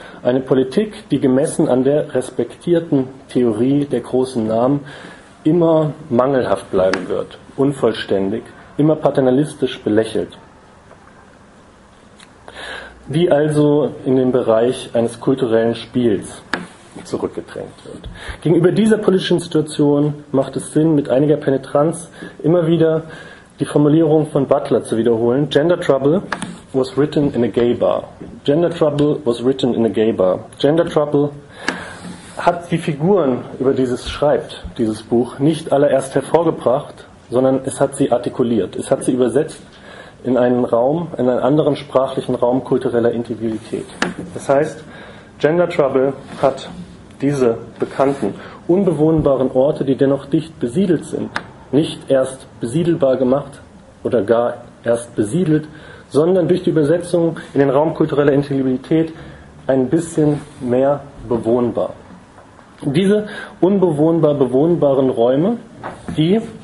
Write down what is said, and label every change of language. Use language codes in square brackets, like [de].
[de] Eine Politik, die gemessen an der respektierten Theorie der großen Namen immer mangelhaft bleiben wird, unvollständig, immer paternalistisch belächelt. Die also in den Bereich eines kulturellen Spiels zurückgedrängt wird. Gegenüber dieser politischen Situation macht es Sinn, mit einiger Penetranz immer wieder die Formulierung von Butler zu wiederholen. [en] Gender Trouble was written in a gay bar. Gender Trouble was written in a gay bar. [de] Gender Trouble hat die Figuren, über die es schreibt, dieses Buch, nicht allererst hervorgebracht, sondern es hat sie artikuliert. Es hat sie übersetzt in einen Raum, in einen anderen sprachlichen Raum kultureller Integrität. Das heißt, Gender Trouble hat diese bekannten, unbewohnbaren Orte, die dennoch dicht besiedelt sind, nicht erst besiedelbar gemacht oder gar erst besiedelt, sondern durch die Übersetzung in den Raum kultureller Integrität ein bisschen mehr bewohnbar. Diese unbewohnbar bewohnbaren Räume, die